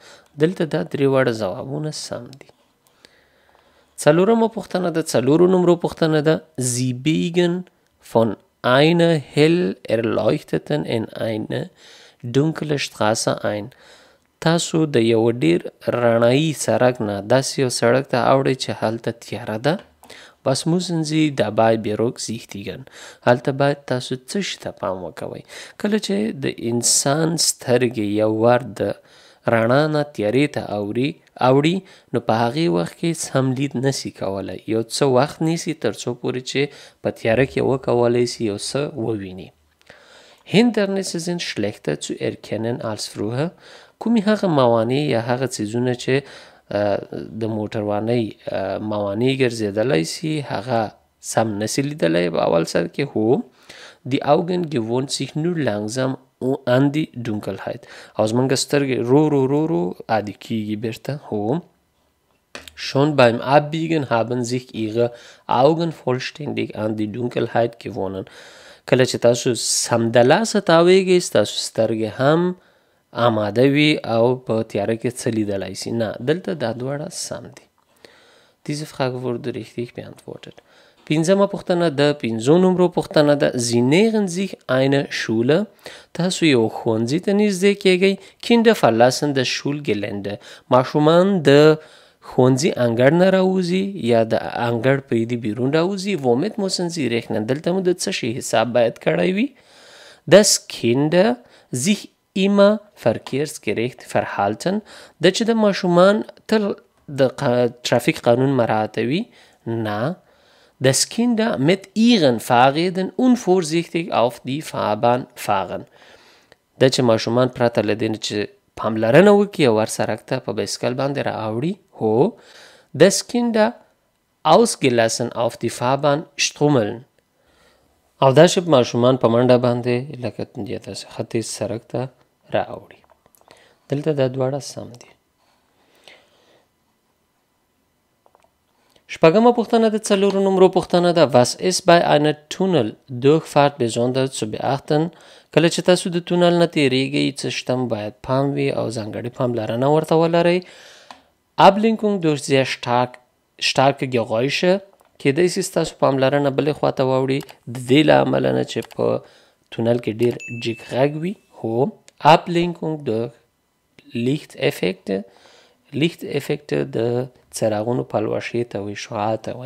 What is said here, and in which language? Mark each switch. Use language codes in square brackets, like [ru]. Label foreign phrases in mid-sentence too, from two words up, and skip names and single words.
[ps] دلته دا 3 وړه ځوابونه سم دي. 4مه پوښتنه د 4 نمرو پوښتنه ده. [de] Sie biegen von einer hell erleuchteten in eine dunkle Straße ein۔ [ps] تاسو د یو ډیر رڼایي سړک نه داسې یو سړک ته اوړئ چې هلته تیاره ده. [de] Was müssen Sie dabei berücksichtigen؟ [ps] هلته باید تاسو څه شي ته پام وکوئ؟ کله چې د انسان سترګې یو ور د رڼا نه تیارې ته اوړي نو په هغې وخت کې سم لید نسی کولی. یو څه وخت نیسي تر څو پورې چې په تیاره کې وکولی سي یو څه وویني. [de] Hindernisse sind schlechter zu erkennen als früher. [ps] کومې هغه موانع یا هغه څیزونه چې د موټروانۍ موانع ګرځېدلی سي هغه سم نسی لیدلی په اول سر کې. [de] هو Die Augen gewohnt sich nur langsam an die Dunkelheit. [ps] او زمونږ سترګې رو عادي کیږي بیرته. [de] هو Schon beim Abbiegen haben sich ihre Augen vollständig an die Dunkelheit gewohnt. [ps] کله چې تاسو سمدلاسه تاویږئ ستاسو سترګې هم آماده وي او په تیاره کې څه لیدلی سي. نه دلته دا دواړه سم دي. [de] Diese Frage wurde richtig beantwortet. [ps] پنځمه پوښتنه د 5 نمرو پوښتنه ده. [de] Sie nähern sich einer Schule. [ps] تاسو یو ښوونځي ته نږدې کیږئ. [de] Kinder verlassen das Schulgelände. [ps] ماشومان د ښوونځي انګړ نه راوځي یا د انګړ پریدي بیرون راوځي. [de] Womit müssen Sie rechnen؟ [ps] دلته مو د څه شي حساب باید کړی وي. [de] Dass Kinder sich immer verkehrsgerecht verhalten. [ps] د چې د ماشومان تل د ترافیک قانون مراعاتوي. [de] نه Dass Kinder mit ihren Fahrrädern unvorsichtig auf die Fahrbahn fahren. [ps] د چې ماشومان پرته له دې نه چې پاملرنه وکړي او ور سړک ته په بایسکل باندې راوړي. [de] هو Dass Kinder ausgelassen auf die Fahrbahn strummeln. [ps] او دا چې ماشومان په منډه باندې لکه داسې ختیځ سړک ته راوړي. دلته دا دواړه سم دي. شپږمه پوښتنه د 4 نمرو پوښتنه ده. [de] Was ist bei einer Tunnel-Durchfahrt besonders zu beachten؟ [ps] کله چې تاسو د تونل نه تیریږئ څه شتم باید پام وي او ځانګړې پاملرنه ورته ولرئ. [de] Ablenkung durch sehr starke Geräusche. [ps] کیدای سي ستاسو پاملرنه بلې خواته واوړي د دې له امله نه چې په تونل کې ډېر جګ غږ وي. هو [de] Ablenkung durch Lichteffekte [ps] د څراغونو پلوشې ته وایي، شعاع ته وایي.